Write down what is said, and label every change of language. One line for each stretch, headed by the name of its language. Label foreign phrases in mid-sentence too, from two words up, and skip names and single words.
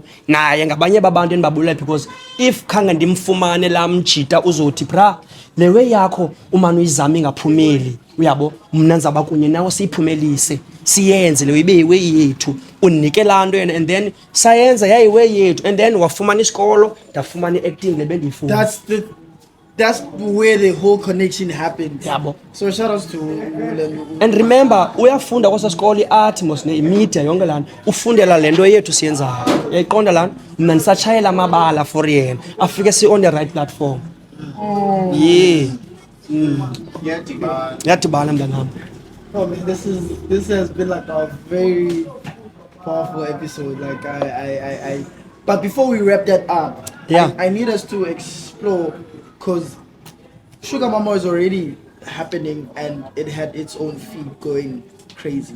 Xhosa: Naye ngabanye babantu endibabulela
English: because if
Xhosa: khange ndimfumane la mjita uzothi bra le way yakho umane uyizama ingaphumeli, uyabo, mna ndizaba kunye nawe siyiphumelise, siyenze le ibe yiway yethu, unike laa nto yena,
English: and then
Xhosa: sayenza yayiway yethu,
English: and then
Xhosa: wafumana isikolo ndafumana i-acting le bendiyifuna.
English: That's where the whole connection happened.
Xhosa: Yabo.
English: So shout outs to
Xhosa: and remember uyafunda kwasa sikolo i-art mos ne-media yonke laa nto, ufundela le nto yethu siyenzayo, yayiqonda laa nto. Mna ndisatshayela amabala for yena afike si-
English: on the right platform.
Xhosa: Yadibana mntanam.
English: Oh man, this has been like a very powerful episode. Like I but before we wrap that up, I need us to explore, because Sugar Mama is already happening and it had its own feed going crazy.